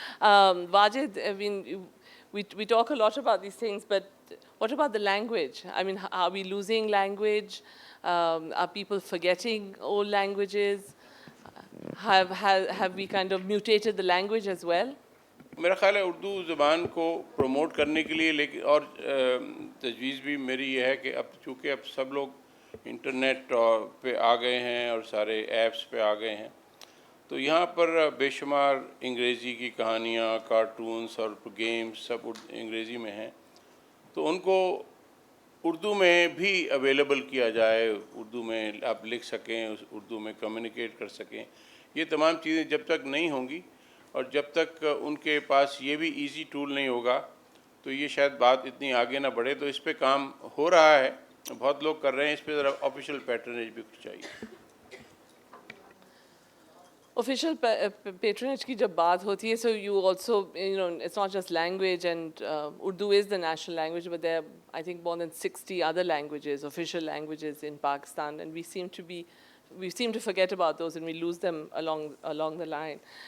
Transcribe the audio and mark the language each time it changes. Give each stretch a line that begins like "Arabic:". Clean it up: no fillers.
English: Wajid, I mean, we talk a lot about these things, but what about the language? I mean, are we losing language? Are people forgetting old languages? Have we kind of mutated the language as well?
Urdu: میرا خیال ہے اردو زبان کو promote کرنے کے لیے لیکن اور تجویز بھی میری یہ ہے کہ اب چونکہ اب سب لوگ انٹرنیٹ پہ آ گئے ہیں اور سارے ایپس پہ آ گئے ہیں تو یہاں پر بے شمار انگریزی کی کہانیاں کارٹونس اور گیمز سب انگریزی میں ہیں تو ان کو اردو میں بھی اویلیبل کیا جائے اردو میں آپ لکھ سکیں اردو میں کمیونیکیٹ کر سکیں یہ تمام چیزیں جب تک نہیں ہوں گی اور جب تک ان کے پاس یہ بھی
English: easy tool
Urdu: نہیں ہوگا تو یہ شاید بات اتنی آگے نہ بڑھے تو اس پہ کام ہو رہا ہے بہت لوگ کر رہے ہیں اس پہ ذرا
English: official patronage
Urdu: بھی کچھ چاہیے
English: Official patronage
Urdu: کی جب بات ہوتی ہے,
English: so you also, you know, it's not just language and Urdu is the national language, but there are, I think, more than 60 other languages, official languages in Pakistan, and we seem to forget about those and we lose them along the line.